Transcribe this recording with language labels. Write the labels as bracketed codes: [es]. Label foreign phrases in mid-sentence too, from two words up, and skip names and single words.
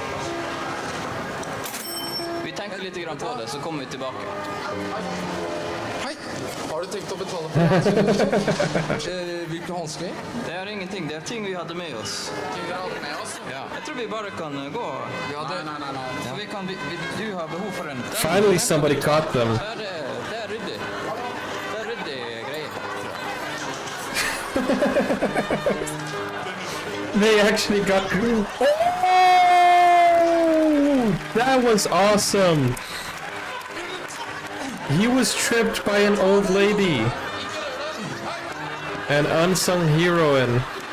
[no] Vi tenker litt grann på det, så kommer vi tilbake. Hei, har du tenkt å betale for det? Hvilke hansker? Det er ingenting, det er ting vi hadde med oss. Ting vi har med oss? Ja. Jeg tror vi bare kan gå. Ja, det... Nei. Ja, du har behov for en... [en] Finally somebody caught them. [no] Det er ryddig. Det er ryddig greier. [en] They actually got... Oh! That was awesome! He was tripped by an old lady. An unsung heroine.